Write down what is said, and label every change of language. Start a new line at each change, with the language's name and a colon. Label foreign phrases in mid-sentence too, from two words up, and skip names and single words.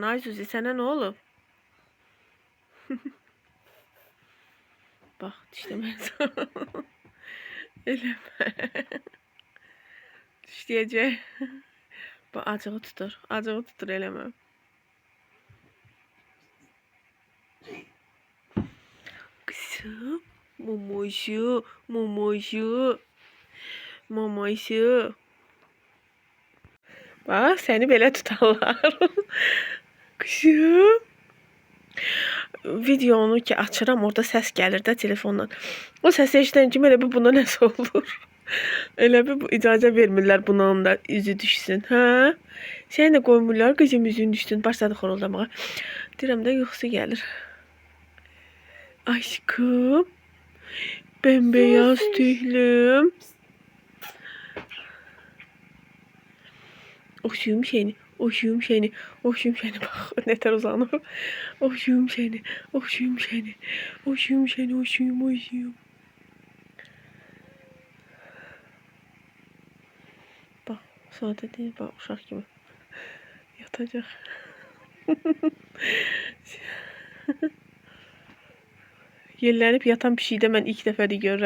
Azerbaijani: Ay Zuzi sənə nə olub? Bax dişləmək. Eləmə. Dişləyəcək. Bax acığı tutur. Acığı tutur eləmə. Kızım. Mamoşu. Mamoşu. Mamoşu.
Turkish: Bak seni belə tutarlar. Kızım.
Azerbaijani: Videonu ki açıram orada səs gəlir də telefondan. O səsi eşidən kimi elə bir buna nəsə olur. Elə bir icazə vermirlər buna da üzü düşsün. Hə? Sən də qoymurlar qızım üzün düşsün. Başladı xoruldamağa. Deyirəm də yuxusu gəlir.
Turkish: Aşkım. Bembeyaz tüylüm. Oxşuyum seni. Oxşuyum seni. Oxşuyum seni.
Azerbaijani: Bax, nətər uzanıb. Oxşuyum seni. Oxşuyum seni. Oxşuyum seni. Oxşuyum, oxşuyum. Bax, sadə deyil. Bax, uşaq kimi. Yatacaq. Yellənib yatan pişikdə mən ilk dəfədir görürəm.